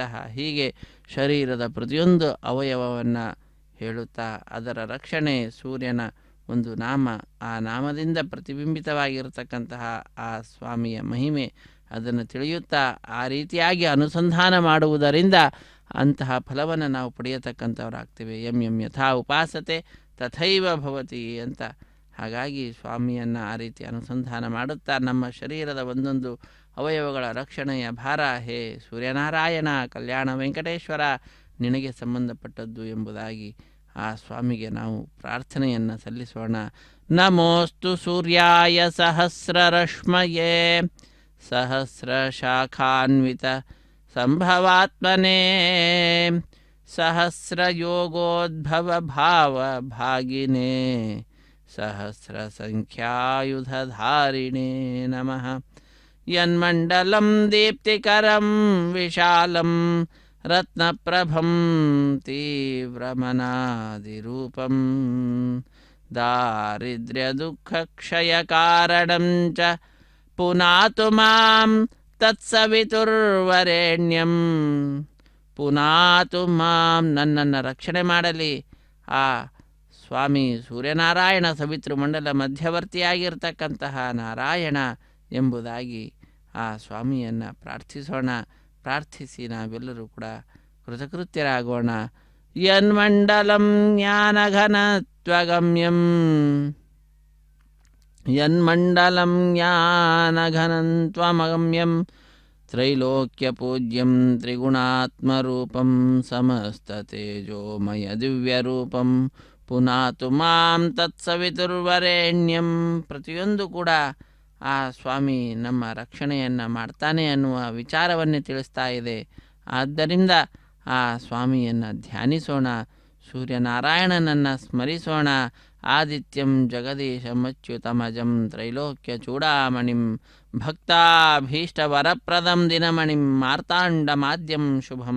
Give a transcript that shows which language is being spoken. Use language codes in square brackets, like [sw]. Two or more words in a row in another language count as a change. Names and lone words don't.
[kn] ಹೀಗೆ ಶರೀರದ ಪ್ರತಿಯೊಂದು ಅವಯವವನ್ನು ಹೇಳುತ್ತಾ ಅದರ ರಕ್ಷಣೆ ಸೂರ್ಯನ ಒಂದು ನಾಮ, ಆ ನಾಮದಿಂದ ಪ್ರತಿಬಿಂಬಿತವಾಗಿರತಕ್ಕಂತಹ ಆ ಸ್ವಾಮಿಯ ಮಹಿಮೆ ಅದನ್ನು ತಿಳಿಯುತ್ತಾ ಆ ರೀತಿಯಾಗಿ ಅನುಸಂಧಾನ ಮಾಡುವುದರಿಂದ ಅಂತಹ ಫಲವನ್ನು ನಾವು ಪಡೆಯತಕ್ಕಂಥವರಾಗ್ತೇವೆ. [sa] ಯಂ ಯಂ ಯಥಾ ಉಪಾಸತೆ ತಥೈವ ಭವತಿ ಅಂತ. [kn] ಹಾಗಾಗಿ ಸ್ವಾಮಿಯನ್ನು ಆ ರೀತಿ ಅನುಸಂಧಾನ ಮಾಡುತ್ತಾ ನಮ್ಮ ಶರೀರದ ಒಂದೊಂದು ಅವಯವಗಳ ರಕ್ಷಣೆಯ ಭಾರ ಹೇ ಸೂರ್ಯನಾರಾಯಣ ಕಲ್ಯಾಣ ವೆಂಕಟೇಶ್ವರ ನಿನಗೆ ಸಂಬಂಧಪಟ್ಟದ್ದು ಎಂಬುದಾಗಿ ಆ ಸ್ವಾಮಿಗೆ ನಾವು ಪ್ರಾರ್ಥನೆಯನ್ನು ಸಲ್ಲಿಸೋಣ. [sa] ನಮೋಸ್ತು ಸೂರ್ಯಾಯ ಸಹಸ್ರರಶ್ಮಯೇ ಸಹಸ್ರಶಾಖಾನ್ವಿತ ಸಂಭವಾತ್ಮನೇ ಸಹಸ್ರಯೋಗೋದ್ಭವ ಭಾವ ಭಾಗಿನೇ ಸಹಸ್ರಸಂಖ್ಯಾಯುಧಧಾರಿಣೇ ನಮಃ. ಯನ್ಮಂಡಲಂ ದೀಪ್ತಿಕರಂ ವಿಶಾಲಂ ರತ್ನಪ್ರಭಂ ತೀವ್ರಮನಾದಿರೂಪಂ ದಾರಿದ್ರ್ಯದುಃಖಕ್ಷಯಕಾರಣಂ ಚ ಪುನಾತು ಮಾಂ ತತ್ಸವಿತುರ್ವರೆಣ್ಯಂ. ಪುನಾತು ಮಾಂ, [kn] ನನ್ನನ್ನು ರಕ್ಷಣೆ ಮಾಡಲಿ ಆ ಸ್ವಾಮಿ ಸೂರ್ಯನಾರಾಯಣ, ಸವಿತೃಮಂಡಲ ಮಧ್ಯವರ್ತಿಯಾಗಿರ್ತಕ್ಕಂತಹ ನಾರಾಯಣ ಎಂಬುದಾಗಿ ಆ ಸ್ವಾಮಿಯನ್ನು ಪ್ರಾರ್ಥಿಸೋಣ. ಪ್ರಾರ್ಥಿಸಿ ನಾವೆಲ್ಲರೂ ಕೂಡ ಕೃತಕೃತ್ಯರಾಗೋಣ. [sa] ಯನ್ಮಂಡಲಂ ಜ್ಞಾನಘನತ್ವಗಮ್ಯಂ ಯನ್ಮಂಡಲಂ ಜ್ಞಾನಘನತ್ವಮಗಮ್ಯಂ ತ್ರೈಲೋಕ್ಯಪೂಜ್ಯಂ ತ್ರಿಗುಣಾತ್ಮರೂಪಂ ಸಮಸ್ತತೇಜೋಮಯ ದಿವ್ಯರೂಪಂ ಪುನಾತು ಮಾಂ ತತ್ಸವಿತುರ್ವರೆಣ್ಯಂ. [kn] ಪ್ರತಿಯೊಂದು ಕೂಡ ಆ ಸ್ವಾಮಿ ನಮ್ಮ ರಕ್ಷಣೆಯನ್ನು ಮಾಡ್ತಾನೆ ಅನ್ನುವ ವಿಚಾರವನ್ನೇ ತಿಳಿಸ್ತಾ ಇದೆ. ಆದ್ದರಿಂದ ಆ ಸ್ವಾಮಿಯನ್ನು ಧ್ಯಾನಿಸೋಣ, ಸೂರ್ಯನಾರಾಯಣನನ್ನು ಸ್ಮರಿಸೋಣ. [sa] ಆದಿತ್ಯಂ ಜಗದೀಶಮಚ್ಯುತಮಜಂ ತ್ರೈಲೋಕ್ಯ ಚೂಡಾಮಣಿಂ ಭಕ್ತಾಭೀಷ್ಟವರಪ್ರದಂ ದಿನಮಣಿಂ ಮಾರ್ತಾಂಡಮಾದ್ಯಂ ಶುಭಂ.